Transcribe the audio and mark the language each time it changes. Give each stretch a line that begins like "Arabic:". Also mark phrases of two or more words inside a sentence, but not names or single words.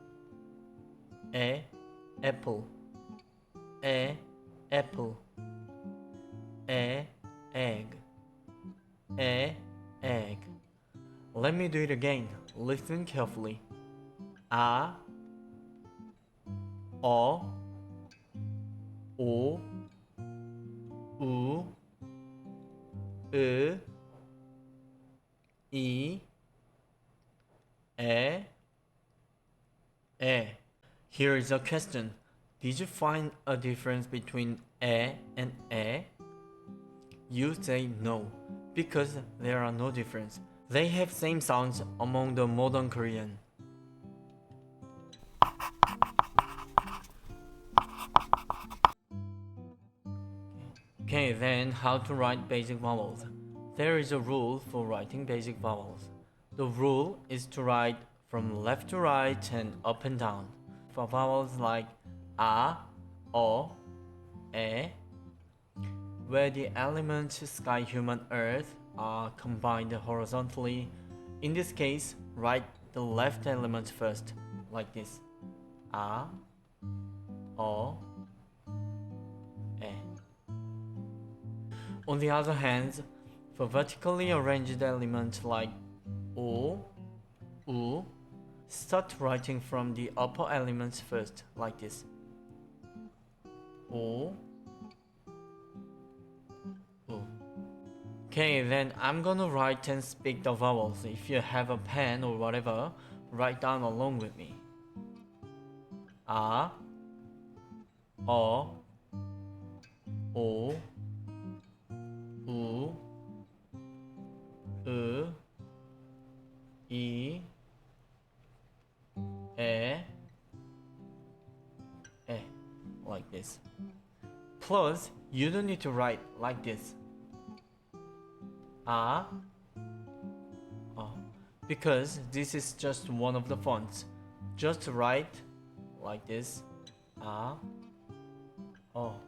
English: Apple. Apple. Egg. Egg. Let me do it again. Listen carefully.
Korean: A, o, u, I, e.
English: Here is a question. Did you find a difference between and e? You say no, because there are no difference. They have same sounds among the modern Korean. Okay, then how to write basic vowels. There is a rule for writing basic vowels. The rule is to write from left to right and up and down. For vowels like a, o, e, where the elements sky, human, earth are combined horizontally, in this case, write the left element first, like this: a, o, e. On the other hand, for vertically arranged elements like u, start writing from the upper elements first, like this: u. Okay, then I'm gonna write and speak the vowels. If you have a pen or whatever, write down along with me.
Korean: A, o, u, I, e,
English: like this. Plus, you don't need to write like this: a, o, because this is just one of the fonts. Just write like this: a, o.